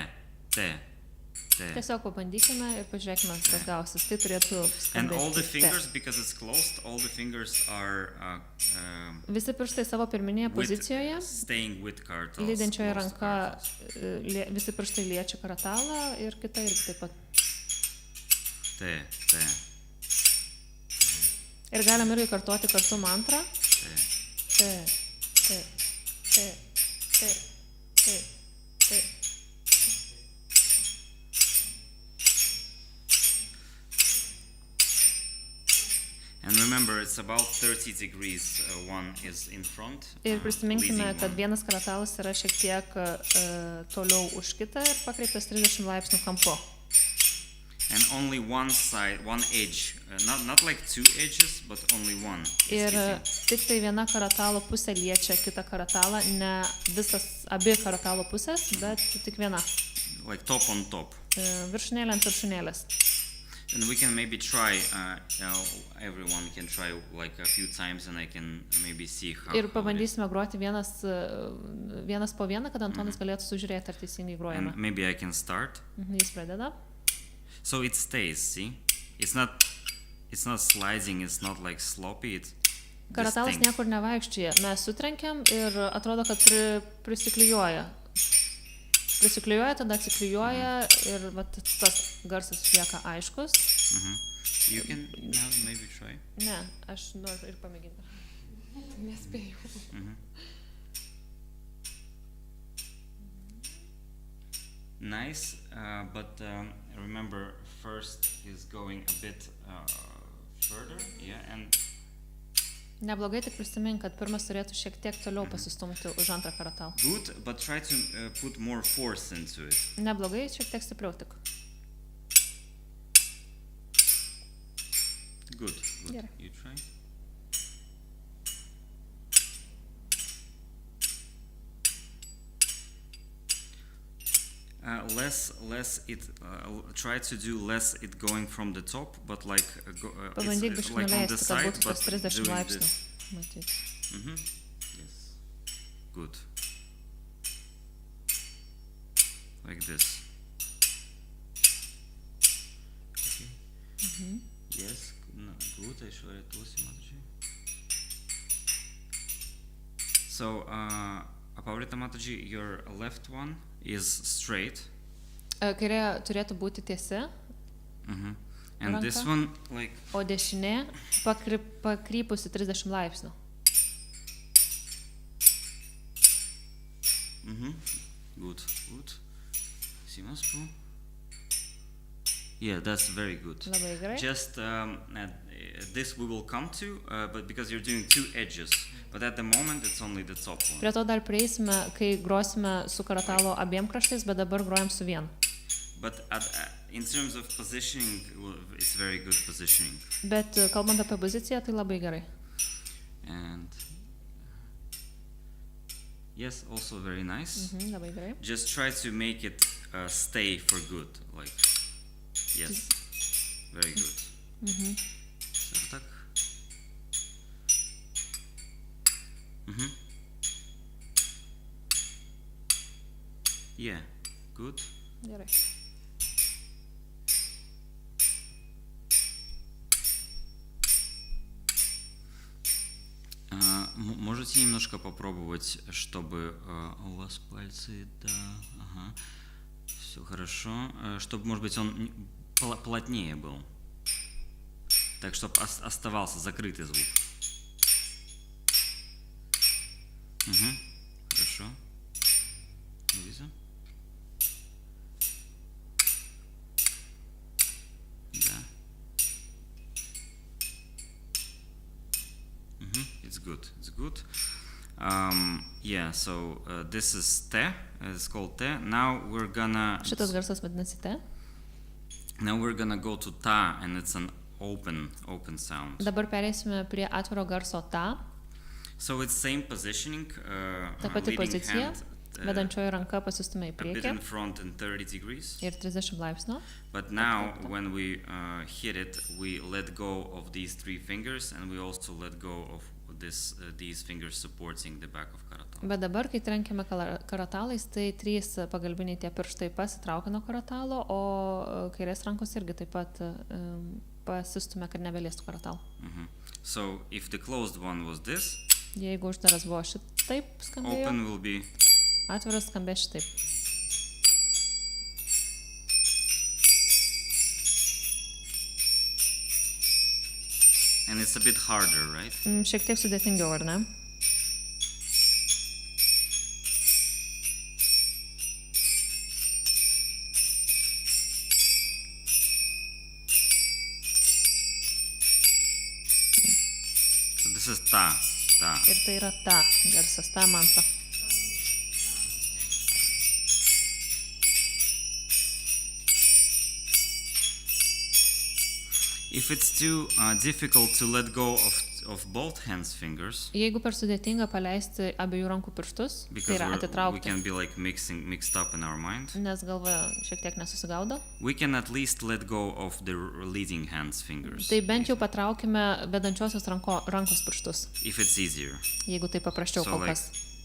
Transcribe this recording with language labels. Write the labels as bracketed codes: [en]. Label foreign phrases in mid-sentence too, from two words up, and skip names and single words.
[lt] Tiesiog pabandykime ir pažiūrėkime, kas gausis. Tai turėtų skambėti. [en] And all the fingers, because it's closed, all the fingers are [lt] visi pirštai savo pirminėje pozicijoje. [en] Staying with karatals. [lt] Lydinčioje ranka visi pirštai liečia karatalą ir kita irgi taip pat. Te. Ir galim irgi kartuoti kartu mantrą. Te. [en] And remember, it's about 30 degrees. One is in front. [lt] Ir prisiminkime, kad vienas karatalas yra šiek tiek toliau už kitą ir pakreiptas 30 laipsnių kampu. [en] And only one side, one edge, not like two edges, but only one. [lt] Ir tik tai viena karatalo pusė liečia kitą karatalą, ne visas abi karatalo pusės, bet tik viena. [en] Like top on top. [lt] Viršūnėlė ant viršūnėlės. [en] And we can maybe try, everyone can try like a few times and I can maybe see how. [lt] Ir pabandysime groti vienas po vieną, kad Antonas galėtų sužiūrėti, ar teisingai grojame. [en] And maybe I can start. [lt] Jis pradeda. [en] So it stays, see? It's not sliding, it's not like sloppy, it's [lt] Karatalas niekur nevaikščioja. Mes sutrenkiam ir atrodo, kad prisiklijuoja. prisiklijuoja, tada atsiklijuoja ir vat, tas garsas lieka aiškus. [en] You can now maybe try. [lt] Ne, aš noriu ir pamėginti. Nespėjau. [en] Nice, but remember first he's going a bit further, yeah, and [lt] Neblogai, tik prisimink, kad pirmas turėtų šiek tiek toliau pasistumti už antrą karatalą. [en] good, but try to put more force into it. [lt] Neblogai, šiek tiek stipriau tik. [en] Good. [lt] Gerai. [en] You try. Less it. Try to do less it going from the top, but like [lt] Pabandyk [en] it's [lt] biškį [en] like on the [lt] nuleisti, kad [en] side, [lt] būtų [en] but [lt] tos 30 [en] doing [lt] laipsnių. [en] this. [lt] Matyt. [en] Yes. Good. Like this. Okay. Yes. No, good. I should write Mataji. So, Apavrita Mataji, your left one is straight. [lt] Kairė turėtų būti tiesi, [en] And [lt] Ranka. [en] this one, like, [lt] o dešinė pakrypusi 30 laipsnių. [en] good. Simas, bro. Yeah, that's very good. [lt] Labai gerai. [en] Just this we will come to, but because you're doing two edges, but at the moment it's only the top one. [lt] Prie to dar prieisime, kai grosime su karatalo abiem kraštais, bet dabar grojam su vienu. [en] But in terms of positioning, it's very good positioning. [lt] Bet kalbant apie poziciją, tai labai gerai. [en] And yes, also very nice. [lt] Labai gerai. [en] Just try to make it stay for good, like, yes, very good. So, tak. Yeah, good. [lt] Gerai. [ru] Можете немножко попробовать, чтобы у вас пальцы, да, ага, все хорошо, чтобы, может быть, он плотнее был, так, чтобы оставался закрытый звук. Хорошо. Вижу. Да. [en] It's good. It's good. Yeah. So this is te. It's called te. Now we're gonna. [lt] Šitas garsas vadinasi te. [en] Now we're gonna go to ta, and it's an open sound. [lt] Dabar pereisime prie atviro garso ta. [en] So it's same positioning. [lt] Ta pati [en] leading [lt] pozicija. [en] hand, [lt] Vedančioji ranka pasistumia į [en] a bit [lt] priekį [en] in front and 30 degrees. [lt] ir 30 laipsnių. [en] But now, when we hit it, we let go of these three fingers, and we also let go of these fingers supporting the back of karatal. [lt] Bet dabar, kai trenkiame karatalais, tai 3 pagalbiniai tie pirštai pasitraukia nuo karatalo, o kairės rankos irgi taip pat pasistumia, kad nebeliestų karatalą. [en] So, if the closed one was this, [lt] Jeigu uždaras buvo šitaip skambėjo, [en] open will be. [lt] atviras skambės šitaip. [en] And it's a bit harder, right? [lt] Šiek tiek sudėtingiau, ar ne? [en] So this is ta. [lt] Ir tai yra ta garsas, ta mantra. [en] If it's too difficult to let go of both hands fingers, [lt] Jeigu per sudėtinga paleisti abiejų rankų pirštus, tai [en] because [lt] yra [en] we [lt] atitraukti, [en] can be like mixed up in our mind, [lt] nes galva šiek tiek nesusigaudo, we can at least let go of the leading hands fingers. tai bent jau patraukime vedančiosios rankos pirštus, [en] If it's easier. [lt] jeigu tai paprasčiau [en] So, [lt] kol [en] like- [lt] kas.